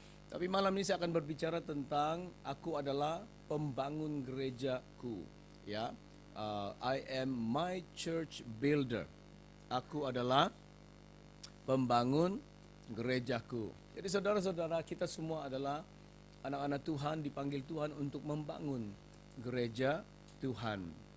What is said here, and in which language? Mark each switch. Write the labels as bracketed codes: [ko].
[id] Tapi malam ini saya akan berbicara tentang aku adalah pembangun gerejaku. [en] Ya, I am my church builder. [id] Aku adalah pembangun gerejaku. Jadi saudara-saudara, kita semua adalah anak-anak Tuhan, dipanggil Tuhan untuk membangun gereja Tuhan.